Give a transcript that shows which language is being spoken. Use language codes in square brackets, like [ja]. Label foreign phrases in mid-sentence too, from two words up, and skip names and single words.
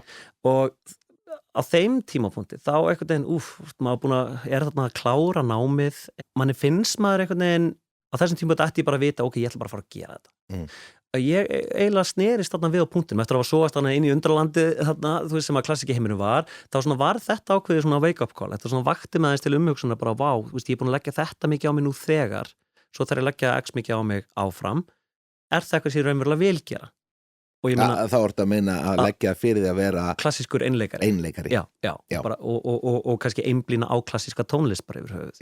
[is] Og á þeim tímapunkti, þá einhvern veginn, maður er þarna að klára námið, manni finnst maður einhvern veginn, á þessum tímapunkti ætti ég bara að vita, ok, ég ætla bara að fara að gera þetta. Ég eiginlega snerist þarna við á punktinum, eftir að hafa sogast þarna inn í undralandi þarna, þú veist, sem að klassiki heiminu var, þá svona var þetta ákveðið svona [en] wake-up call, [is] þetta svona vakti með þess til umhugsunar bara, vá, þú veist, ég er búin að leggja þetta mikið á mig nú þegar, svo þarf ég að leggja x mikið á mig áfram, er það eitthvað sem ég raunverulega vil gera? Og ég meina, þá ertu að meina að leggja fyrir því að vera klassískur einleikari. Já. Bara, og kannski einblína á klassíska tónlist bara yfir höfuð.